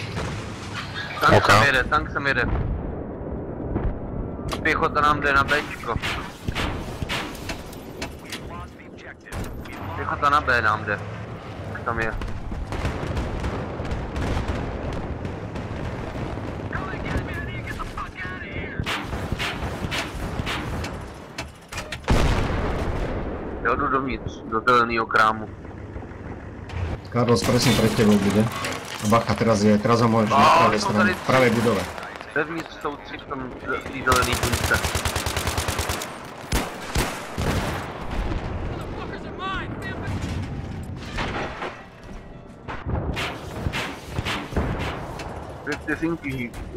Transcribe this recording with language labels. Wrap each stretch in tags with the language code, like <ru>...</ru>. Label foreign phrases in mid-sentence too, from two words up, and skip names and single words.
<cs>Tank sem jede. Pěchota nám jde na Bčko. Pěchota na B nám jde. Jak tam je? Já jdu dovnitř, do zeleného krámu.</cs> <sk>Carlos, presne pred tebou bude. A bacha, teraz ho môžeš na pravej strane, v pravej budove.</sk> <cs>Vevnitř jsou tři v tom zelený bunce. Dvě vteřinky.</cs>